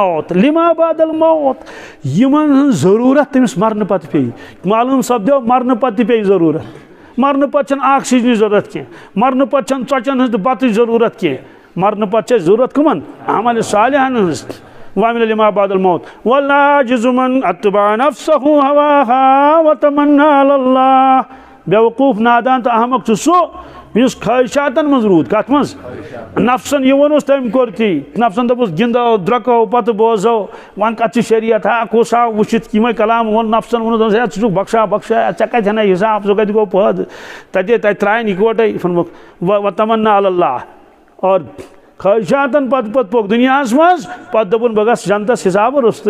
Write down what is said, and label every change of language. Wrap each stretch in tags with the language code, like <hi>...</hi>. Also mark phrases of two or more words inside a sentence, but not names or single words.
<ks>الموت یمن ہٕنٛز ضروٗرت تٔمِس مرنہٕ پتہٕ پیٚیہِ معلوٗم سپدیو مرنہٕ پتہٕ تہِ پیٚیہِ ضروٗرت مرنہٕ پتہٕ چھنہٕ آکسیجنٕچ ضروٗرت کینٛہہ مرنہٕ پتہٕ چھنہٕ ژۄچن ہٕنٛز تہٕ بتٕچ ضروٗرت کینٛہہ مرنہٕ پتہٕ چھِ ضروٗرت کٕمن عمل صالحن ہٕنٛز.</ks> <ar>وعمل لما بعد الموت والعاجز من اتبع نفسه هواها وتمنى على الله.</ar> <ks>بیوقوف نادان تہٕ احمق چھُ سُہ یُس خواہشاتن منٛز روٗد کتھ منٛز نفسن یہِ ووٚنُس تٔمۍ کوٚر تی نفسن دوٚپُس گِنٛدو درٛۄکو پتہٕ بوزو وۄنۍ کتھ چھِ شریعت ہا کُس آو وٕچھِتھ یِمے کلام ووٚن نفسن ووٚنُس ہے ژٕ چھُکھ بخشا ژےٚ کتہِ ہنٕے حساب ژٕ کتہِ گوٚو پٲدٕ تتہِ ترٛایَن اِکوٹے فرموکھ</ks> <ar>وتمنا علی اللہ</ar> <ks>اور خواہشاتن پتہٕ پوٚک دُنیاہس منٛز پتہٕ دوٚپُن بہٕ گژھٕ جنتس حسابہٕ روٚستُے.</ks>